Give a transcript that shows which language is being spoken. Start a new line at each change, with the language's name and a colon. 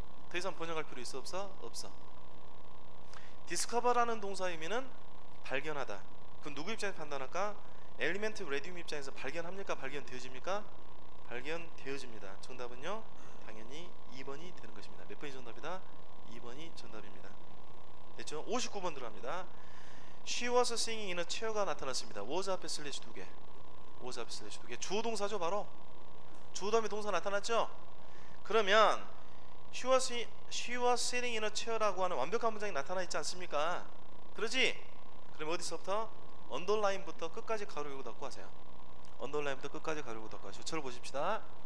Korean: 더 이상 번역할 필요 있어 없어? 없어. discover라는 동사 의미는 발견하다. 그럼 누구 입장에서 판단할까? 엘리멘트 레디움 입장에서 발견합니까? 발견되어집니까? 발견되어집니다. 정답은요? 당연히 2번이 되는 것입니다. 몇 번이 정답이다? 2번이 정답입니다. 됐죠? 59번 들어갑니다.
English: She was singing in a chair가
Korean: 나타났습니다. was 앞에 슬래시 2개. was 앞에 슬래시 2개. 주어 동사죠, 바로. 주어 다음에 동사 나타났죠? 그러면
English: She was sitting in a chair
Korean: 라고 하는 완벽한 문장이 나타나 있지 않습니까? 그러지? 그럼 어디서부터? 언더라인부터 끝까지 가로 열고 닫고 하세요. 언더라인부터 끝까지 가로 열고 닫고 하시고 저를 보십시다.